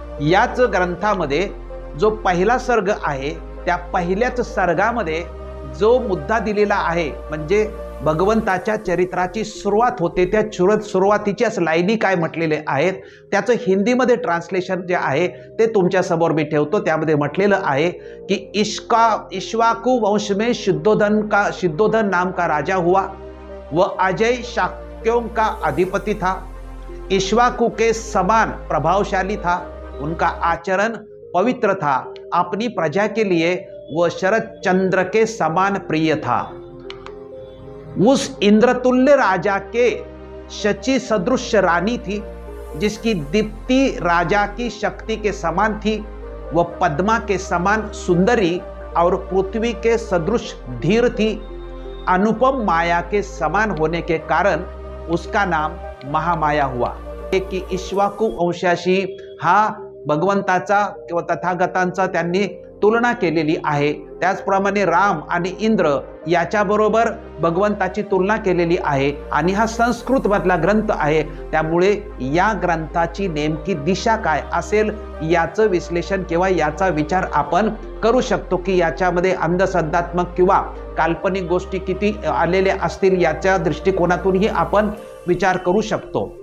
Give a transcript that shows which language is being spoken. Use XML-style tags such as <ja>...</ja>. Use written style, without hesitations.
<mr>याच ग्रंथामध्ये जो पहिला सर्ग आहे त्या पहिल्याच सर्गामध्ये जो मुद्दा दिलेला आहे, म्हणजे भगवंताच्या चरित्राची सुरुवात होते, त्या सुरुवातीच्याच लाईनी काय म्हटलेले आहेत त्याचं हिंदीमध्ये ट्रान्सलेशन जे आहे ते तुमच्या समोर मी ठेवतो. त्यामध्ये म्हटलेलं आहे की</mr> <hi>इक्ष्वाकु वंश में शुद्धोधन नाम का राजा हुआ, वह अजय शाक्यों का अधिपति था, इक्ष्वाकु के समान प्रभावशाली था, उनका आचरण पवित्र था, अपनी प्रजा के लिए वह शरद चंद्र के समान प्रिय था, उस इंद्रतुल्य राजा के शची सदृश रानी थी, जिसकी दीप्ति राजा की शक्ति के समान थी, वह पद्मा के समान सुंदरी और पृथ्वी के सदृश धीर थी। अनुपम माया के समान होने के कारण उसका नाम महामाया हुआ।</hi> <mr>की इक्ष्वाकू वंशाशी हा भगवंताचा किंवा तथागतांचा त्यांनी तुलना केलेली आहे। त्याचप्रमाणे राम आणि इंद्र याच्याबरोबर भगवंताची तुलना केलेली आहे आणि हा संस्कृत मधला ग्रंथ आहे। त्यामुळे या ग्रंथाची नेमकी दिशा काय असेल याचं विश्लेषण किंवा याचा विचार आपण करू शकतो की याच्यामध्ये अंधश्रद्धात्मक किंवा काल्पनिक गोष्टी किती आलेल्या असतील याच्या दृष्टिकोनातूनही आपण विचार करू शकतो।</mr>